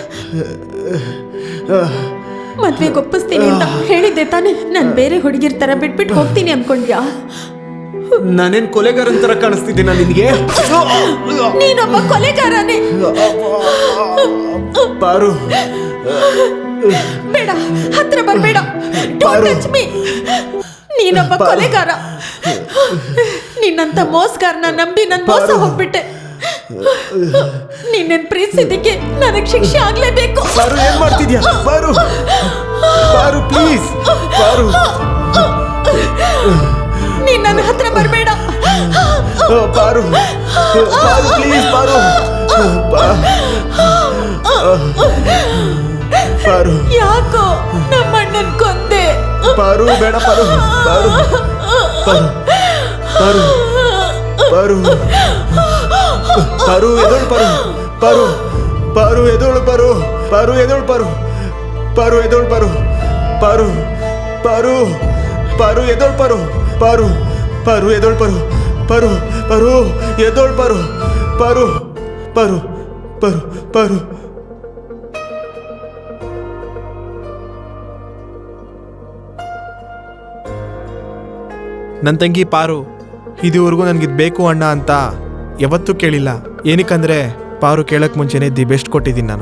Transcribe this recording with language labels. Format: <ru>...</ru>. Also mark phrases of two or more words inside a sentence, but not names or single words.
<kn>ಮದ್ವೆಗೆ ಒಪ್ಪಿಸ್ತೀನಿ ಅಂತ ಹೇಳಿದ್ದೆ ತಾನೆ? ನಾನು ಬೇರೆ ಹುಡುಗಿರ್ ತರ ಬಿಟ್ಬಿಟ್ಟು ಹೋಗ್ತೀನಿ ಅನ್ಕೊಂಡ್ಯಾ? ನಾನೇನ್ ಕೊಲೆಗಾರನ್ ತರ ಕಾಣಿಸ್ತಿದ್ದೀನ ನಿನ್ಗೆ? ನೀನೊಬ್ಬ ಕೊಲೆಗಾರನೇ. ಪಾರು, ಬೇಡ, ಹತ್ರ ಬರ್ಬೇಡ.</kn> <en>Don't touch me.</en> <kn>ನೀನೊಬ್ಬ ಕೊಲೆಗಾರ. ನಿನ್ನಂತ ಮೋಸಗಾರನ ನಂಬಿ ನನ್ ಮೋಸ ಹೋಗ್ಬಿಟ್ಟೆ. ನಿನ್ನನ್ ಪ್ರೀತಿಸಿದ್ದಕ್ಕೆ ನನಗೆ ಶಿಕ್ಷೆ ಆಗ್ಲೇಬೇಕು. ಪಾರು, ಏನ್ ಮಾಡ್ತಿದ್ಯಾ? ಪಾರು, ಪಾರು ಪ್ಲೀಸ್. ಪಾರು, ನೀನ್ ನನ್ನ ಹತ್ರ ಬರ್ಬೇಡ. ಪಾರು, ಪಾರು ಪ್ಲೀಸ್. ಪಾರು, ಪಾರು, ಯಾಕೋ ನಮ್ಮ ಅಣ್ಣನ್ ಕೊಂದೆ? ಪಾರು ಬೇಡ. ಪಾರು, ಪಾರು, ಪಾರು, ಪಾರು ಪಾರು ಪಾರು ಎದೋಳು ಪಾರು ಪಾರು ಪಾರು ಎದೋಳು ಪಾರು ಪಾರು ಎದೋಳು ಪಾರು ಪಾರು ಎದೋಳು ಪಾರು ಪಾರು ಪಾರು ಪಾರು ಎದೋಳು ಪಾರು ಪಾರು ಪಾರು ಎದೋಳು ಪಾರು ಪಾರು ಪಾರು ಎದೋಳು ಪಾರು ಪಾರು ಪಾರು ಪಾರು ಪಾರು ನನ್ನ ತಂಗಿ ಪಾರು ಇದುವರೆಗೂ ನನಗಿದು ಬೇಕು ಅಣ್ಣ ಅಂತ ಯಾವತ್ತೂ ಕೇಳಿಲ್ಲ. ಏನಕ್ಕಂದ್ರೆ ಪಾರು ಕೇಳಕ್ಕೆ ಮುಂಚೆನೇ</kn> <en>the best</en> <kn>ಕೊಟ್ಟಿದ್ದೀನಿ ನಾನು.</kn>